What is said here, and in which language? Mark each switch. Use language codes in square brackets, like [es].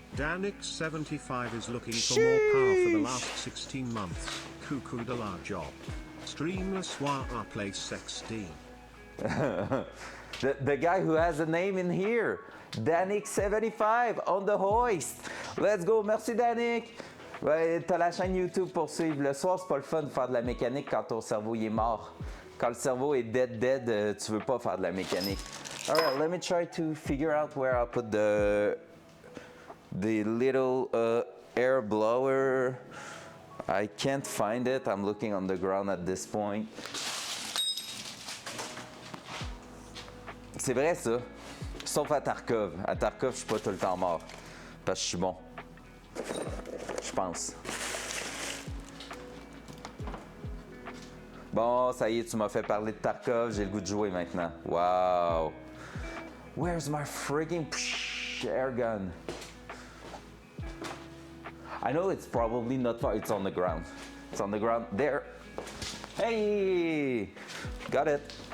[en] Danix75 is looking for more power for the last 16 months. [fr] Coucou de la job. Stream le soir à place 16. [en] The guy who has a name in here, Danik75 on the hoist. Let's go, [fr] merci Danik. Ouais, t'as la chaîne YouTube pour suivre. Le soir, c'est pas le fun de faire de la mécanique quand ton cerveau il est mort. Quand le cerveau est dead, tu veux pas faire de la mécanique. [en] Alright, let me try to figure out where I'll put the little air blower. I can't find it. I'm looking on the ground at this point. [fr] C'est vrai ça, sauf à Tarkov. À Tarkov, je suis pas tout le temps mort, parce que je suis bon. Je pense. Bon, ça y est, tu m'as fait parler de Tarkov, j'ai le goût de jouer maintenant. [en] Wow. Where's my frigging air gun? I know it's probably not far, it's on the ground. It's on the ground, there. Hey! Got it.